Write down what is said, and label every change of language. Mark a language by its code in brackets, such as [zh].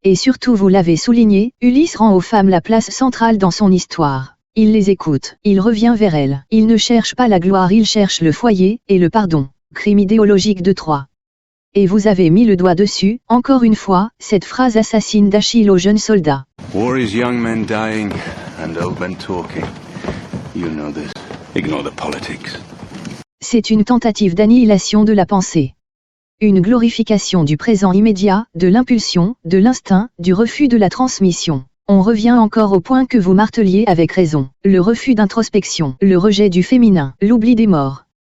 [fr] Et surtout vous l'avez souligné, Ulysse rend aux femmes la place centrale dans son histoire. Il les écoute, il revient vers elles. Il ne cherche pas la gloire, il cherche le foyer, et le pardon. Crime idéologique de 3. Et vous avez mis le doigt dessus, encore une fois, cette phrase assassine d'Achille au jeune soldat. [en] War is young men dying and old men talking. You know this. Ignore the politics. [fr] C'est une tentative d'annihilation de la pensée. Une glorification du présent immédiat, de l'impulsion, de l'instinct, du refus de la transmission. On revient encore au point que vous marteliez avec raison. Le refus d'introspection, le rejet du féminin, l'oubli des morts.